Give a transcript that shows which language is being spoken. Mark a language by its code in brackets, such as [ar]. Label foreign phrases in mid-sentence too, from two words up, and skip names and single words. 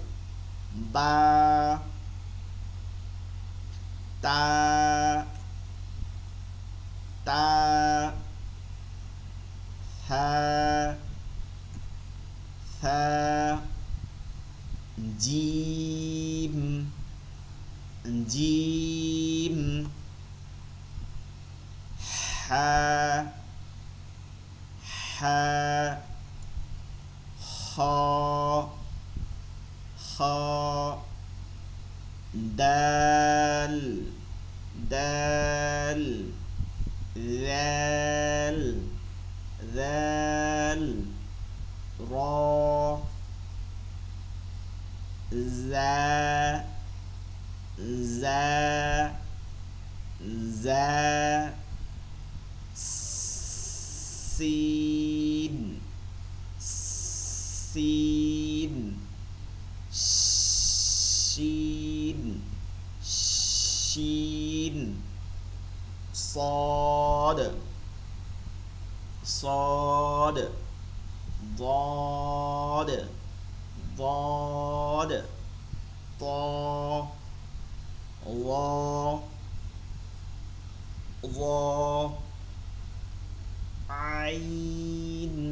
[ar] با، تا، تا، حا، حا، جيم، جيم، حا، حا, خ، خ، دال، دال, ذال, ذال, را, زا، زا، زا، سين، سين، شين، شين، صاد، صاد، ضاد، ضاد، طا، ظا، ظا، عين،